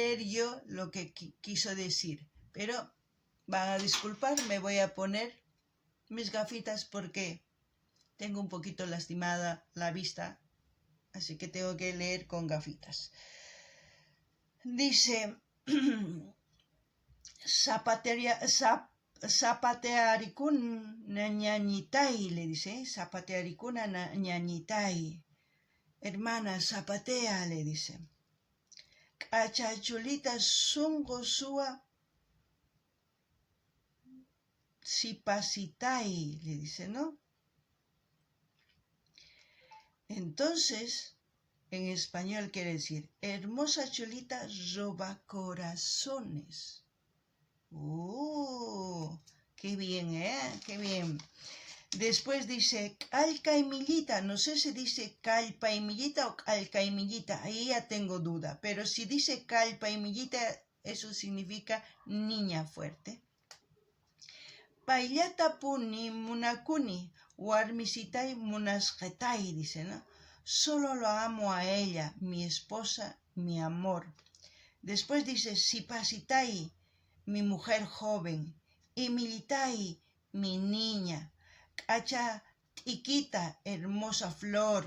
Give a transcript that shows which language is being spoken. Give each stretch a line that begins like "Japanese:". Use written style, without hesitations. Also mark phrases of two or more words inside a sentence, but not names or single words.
Spanish: leer yo lo que quiso decir, pero van a disculpar, me voy a poner mis gafitas porque tengo un poquito lastimada la vista, así que tengo que leer con gafitas. Dice,
Quechua: zapatearicún ñañitay,
Spanish: le dice,
Quechua: zapatearicún ñañitay.
Spanish: Hermana, zapatea, le dice.
Quechua: Kachachulita sungo sua sipasitay,
Spanish: le dice, ¿no? Entonces, en español quiere decir, hermosa chulita roba corazones. ¡Oh! ¡Qué bien, qué bien! Después dice calca y millita. No sé si dice calpa y millita o calca y millita. Ahí ya tengo duda. Pero si dice calpa y millita, eso significa niña fuerte.
Quechua: Paillata puni munakuni. Warmisitai munasgetai,
Spanish: dice, ¿no? Solo lo amo a ella, mi esposa, mi amor. Después dice sipasitai, mi mujer joven. Y militai, mi niña.
Quechua: Cacha tiquita,
Spanish: hermosa flor.